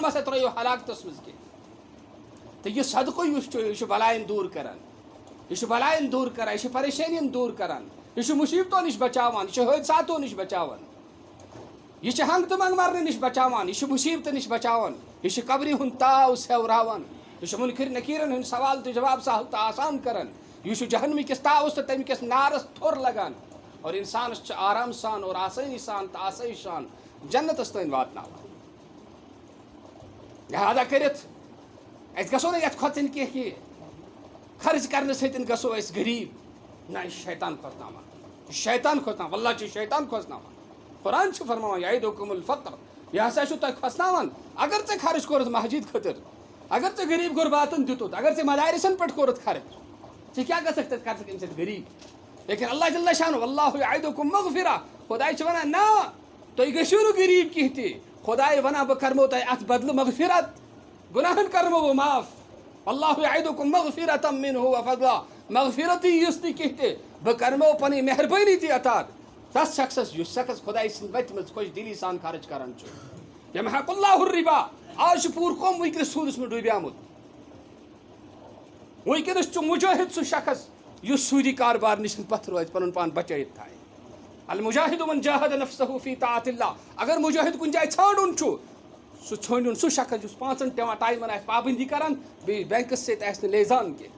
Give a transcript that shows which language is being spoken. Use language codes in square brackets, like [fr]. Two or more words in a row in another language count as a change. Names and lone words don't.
[ks] مہ سا ترٲیِو ہلاکتس منٛز کینٛہہ تہٕ یہِ صدقہٕ یُس چھُ یہِ چھُ بلایَن دوٗر کران یہ بلائن دور کران یہ پریشانین دور کران یہ مصیبتوں نش بچاوان یہ حادثاتوں نش بچاوان یہ ہنگ تو منگ مرنے نش بچاوان یہ مصیبت نش بچاوان یہ قبری ہند تاو سیوراوان یہ منکر نکیرن ہند سوال تو جواب سہل تو آسان کران یہ جہنمی کس تاوس تو تمہ کس نارس تھور لگان اور انسانس آرام سان اور آسانی سان تو آسائش سان جنتس تین واتناوان لہذا کرت اس گژھو نہٕ یتھ کھۄژٕنۍ کینٛہہ کہِ خرچ کرنے سۭتۍ گژھو أسۍ غریٖب نہ یہِ چھُ شیطان کھوژناوان یہِ چھُ شیطان کھوژناوان واللہ چھُ شیطان کھوژناوان قرآن چھُ فرماوان [ar] یعیدکم الفقر [ks] یہِ ہسا چھُ تۄہہِ کھوژناوان اگر ژےٚ خرچ کوٚرُتھ مسجد خٲطرٕ اگر ژےٚ غریٖب غُرباتن دیُتُتھ اگر ژےٚ مدارسن پٮ۪ٹھ کوٚرُتھ خرچ ژےٚ کیٛاہ گژھکھ تتہِ کر ژٕ اَمہِ سۭتۍ غریٖب لیکن [ar] اللہ جل شانہ واللہ یعیدکم مغفرہ [ks] خۄداے چھُ ونان نہ تُہۍ گٔژھِو نہٕ غریٖب کینٛہہ تہِ خۄداے ونان بہٕ کرمو تۄہہِ اتھ بدلہٕ مغفرت گُناہن کرمو بہٕ معاف [ar] اللہ یعیدکم مغفرۃ منہ وفضلا مغفرتی [ks] یُس نہٕ کینٛہہ تہِ بہٕ کرمو پنٕنۍ مہربٲنی تہِ عطا تس شخصس یُس شخص خۄداے سٕنٛدِ وتہِ منٛز خۄش دلی سان خرچ کران چھُ [ar] یمحق اللہ الربا [ks] آز چھُ پوٗرٕ قوم وٕنکیٚنس سوٗدس منٛز ڈوٗبیومُت وٕنکیٚنس چھُ مُجٲہد سُہ شخص یُس سوٗدی کاربار نِش پتھ روزِ پنُن پان بچٲیِتھ تھایہِ [ar] المجاہد من جاہد نفسہ فی طاعۃ اللہ [ks] اگر مُجٲہد کُنہِ جایہِ ژھانڈُن چھُ سُہ ژھٲنڈُن سُہ شخص یُس پانٛژن ٹایمن آسہِ پابندی کران بیٚیہِ بینکس سۭتۍ آسہِ نہٕ لیزان